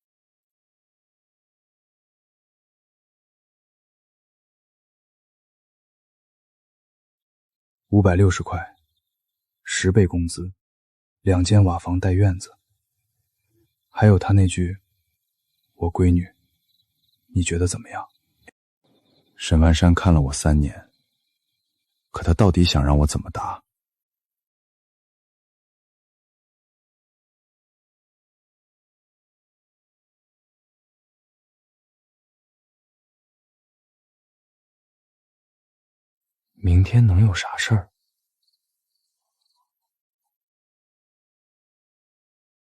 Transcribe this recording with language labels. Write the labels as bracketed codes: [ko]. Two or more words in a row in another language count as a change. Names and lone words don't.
[zh] 560 塊，10倍工資，2間瓦房帶院子，還有他那句“我閨女”，你覺得怎麼樣？沈萬山看了我3年，可他到底想讓我怎麼答？明天能有啥事兒？